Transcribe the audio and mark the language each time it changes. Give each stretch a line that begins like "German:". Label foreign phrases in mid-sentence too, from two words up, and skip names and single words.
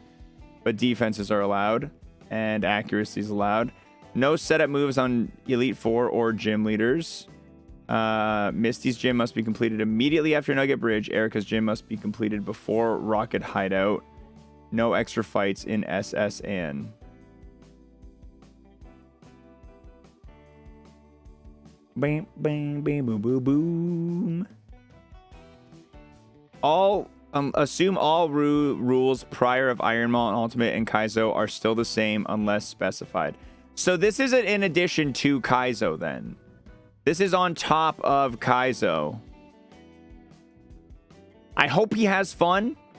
English: But defenses are allowed, and accuracy is allowed. No setup moves on Elite 4 or gym leaders. Misty's gym must be completed immediately after Nugget Bridge. Erica's gym must be completed before Rocket Hideout. No extra fights in SSN. Bam, bam, bam, boom, boom, boom. Assume all rules prior of Ironmon Ultimate and Kaizo are still the same unless specified. So this isn't in addition to Kaizo then. This is on top of Kaizo. I hope he has fun.